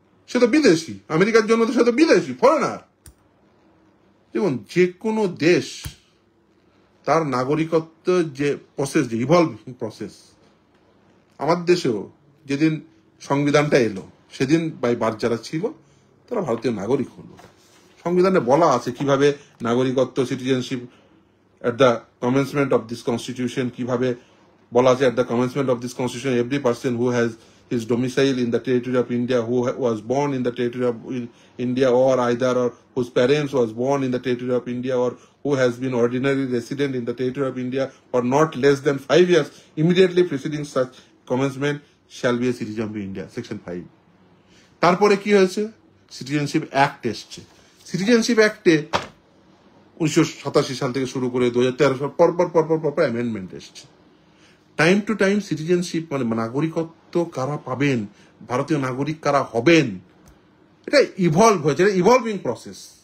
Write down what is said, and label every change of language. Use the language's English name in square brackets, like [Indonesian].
[Bangla] সে তো বিদেশি, আমেরিকার জন্য তো সে তো বিদেশি, ফরেনার। যেমন যে কোনো দেশ তার নাগরিকত্ব যে প্রসেস, যে ইভলভিং প্রসেস, আমাদের দেশেও যেদিন সংবিধানটা এলো সেদিন বাই বার্থ যারা ছিল তারা ভারতীয় নাগরিক হলো। সংবিধানে বলা আছে কিভাবে নাগরিকত্ব, citizenship [English] at the commencement of this constitution, [Bangla] কিভাবে বলা আছে [English] at the commencement of this constitution every person who has his domicile in the territory of India, who was born in the territory of India, or either or whose parents was born in the territory of India, or who has been ordinary resident in the territory of India for not less than 5 years immediately preceding such commencement shall be a citizen of India, section 5. [Bangla] তারপরে কি হয়েছে? Citizenship act এসছে। Citizenship অ্যাক্টে 1987 সাল থেকে শুরু করে 2013 সাল পরপর অ্যামেন্ডমেন্ট এসছে। টাইম টু টাইম সিটিজেনশিপ মানে নাগরিকত্ব কারা পাবেন, ভারতীয় নাগরিক কারা হবেন, এটা ইভলভ হয়েছে, এটা ইভলভিং প্রসেস।